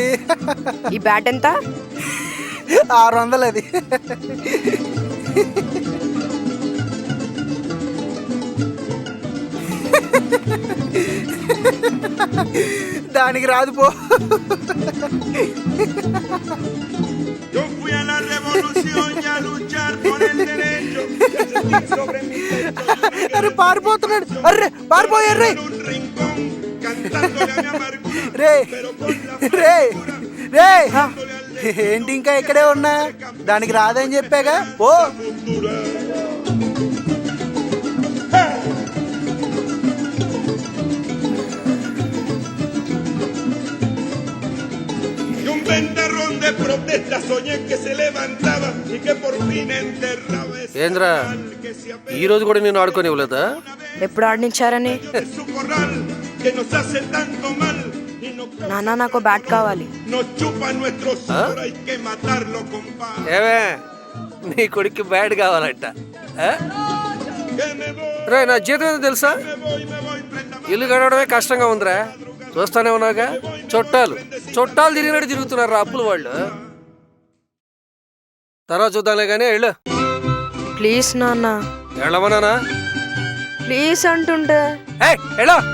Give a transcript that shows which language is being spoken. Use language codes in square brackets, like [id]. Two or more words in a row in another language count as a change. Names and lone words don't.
[te] ఈ బ్యాట్ ఎంత? 600 అది. దానికి రాదు పో. [es] Yo fui a la revolución y a luchar por el derecho de sentir sobre mi pecho. [te] అరే పారిపోతున్నాడు. అర్రే పారిపోయారు రే. [es] En un rincón cantándole a mi amargura, [te] రే [es] pero con la [te] రే రే. ఏంటి ఇంకా ఇక్కడే ఉన్నా? దానికి రాదని చెప్పాగా పో. [es] futura. Y un ventarrón de protesta soñé que se levantaba y que por fin enterraba ese [te] ఏంద్రా [es] mal que se apega [te] ఈ రోజు కూడా నేను ఆడుకొని ఇవ్వలేదా? ఎప్పుడు ఆడించారని? [es] de su corral que nos hace tanto mal y [te] నాన్న నాకు బ్యాట్ కావాలి. [es] nos chupa nuestro sudor, hay que matarlo, compadre. [te] ఏమే నీ కొడుక్కి బ్యాడ్ కావాలంట. [es] Que me voy, [te] రే నా జీతం ఏందో తెలుసా? [es] me voy, prenda [te] ఇల్లు గడవడమే కష్టంగా ఉందిరా. చూస్తానే ఉన్నాగా, చుట్టాలు చుట్టాలు తిరిగినట్టు తిరుగుతున్నారు రా అప్పులు వాళ్ళు. తర్వాత చూద్దాంలే కానీ వెళ్ళు. ప్లీజ్ నాన్న, వెళ్ళమన్నానా? ప్లీజ్ అంటుంటే వెళ్ళు.